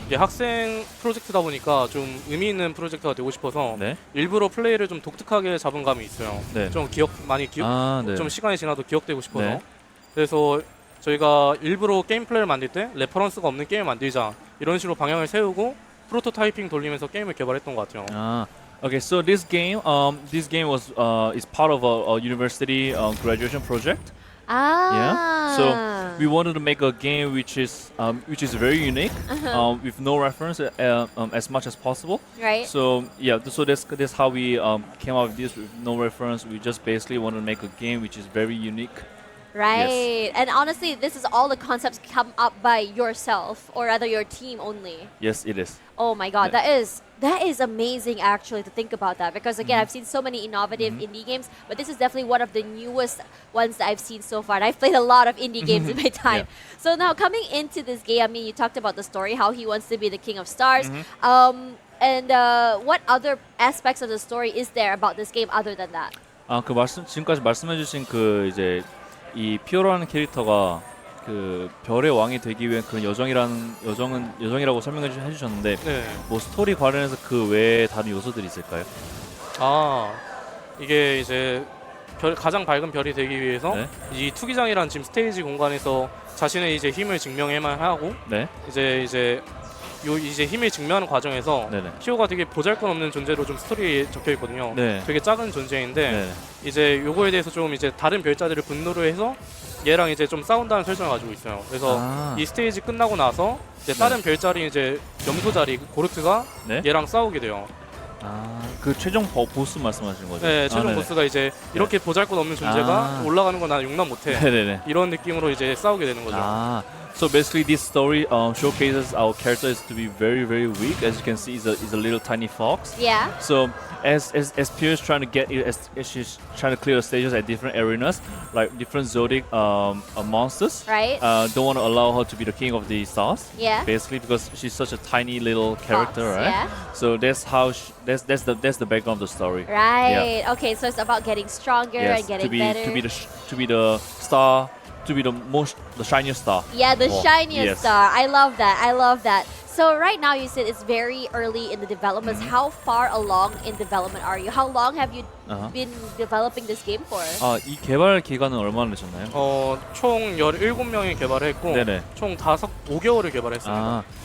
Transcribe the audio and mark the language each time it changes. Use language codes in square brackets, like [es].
[ko] 이게 학생 프로젝트다 보니까 좀 의미 있는 프로젝트가 되고 싶어서 네. 일부러 플레이를 좀 독특하게 잡은 감이 있어요. 네. 좀 네. 좀 시간이 지나도 기억되고 싶어서. 네. 그래서 저희가 일부러 게임 플레이를 만들 때 레퍼런스가 없는 게임을 만들자 이런 식으로 방향을 세우고 프로토타이핑 돌리면서 게임을 개발했던 것 같아요. [en] Okay, so this game was is part of a university graduation project. Yeah. So we wanted to make a game which is very unique, with no reference as much as possible. Right. So yeah, so that's how we came up with this with no reference. We just basically wanted to make a game which is very unique. Right. And honestly, this is all the concepts come up by yourself, or rather your team only. Yes, it is. Oh my god, Yeah. that is amazing actually to think about that, because again, I've seen so many innovative indie games, but this is definitely one of the newest ones that I've seen so far. And I've played a lot of indie games in my time. Yeah. So now coming into this game, I mean, you talked about the story, how he wants to be the king of stars. And what other aspects of the story is there about this game other than that? [ko] 지금까지 말씀해주신 이제 이 피오라는 캐릭터가 그 별의 왕이 되기 위한 그런 여정이라고 해주셨는데 네. 뭐 스토리 관련해서 그 외에 다른 요소들이 있을까요? 이게 이제 가장 밝은 별이 되기 위해서 네. 이 투기장이라는 지금 스테이지 공간에서 자신의 이제 힘을 증명해만 하고 네. 이제 힘을 증명하는 과정에서 네네. 피오가 되게 보잘것없는 존재로 좀 스토리에 적혀 있거든요. 네. 되게 작은 존재인데 네. 이제 요거에 대해서 좀 이제 다른 별자들을 분노로 해서 얘랑 이제 좀 싸운다는 설정을 가지고 있어요. 그래서 이 스테이지 끝나고 나서 이제 다른 별자리 이제 염소자리 고르트가 네. 얘랑 싸우게 돼요. 그 최종 보스 말씀하시는 거죠? 네, 최종 보스가 이제 이렇게 보잘것없는 존재가 올라가는 건 난 용납 못해. 네네네. 이런 느낌으로 이제 싸우게 되는 거죠. [en] So basically, this story showcases our character is to be very, very weak. As you can see, is a little tiny fox. Yeah. So as Pio is trying to as she's trying to clear the stages at different arenas, like different zodiac monsters. Right. Don't want to allow her to be the king of the stars. Yeah. Basically, because she's such a tiny little character, Fox, right? yeah. So that's how that's the background of the story. Right. Okay. So it's about getting stronger and getting better. To be the star. To be the shiniest star. Yeah, the Oh, shiniest yes. star. I love that. So right now you said it's very early in the development. How far along in development are you? How long have you been developing this game for? [ko] 이 개발 기간은 얼마나 되셨나요? 총 17명이 개발했고 네네. 총 5개월을 개발했습니다.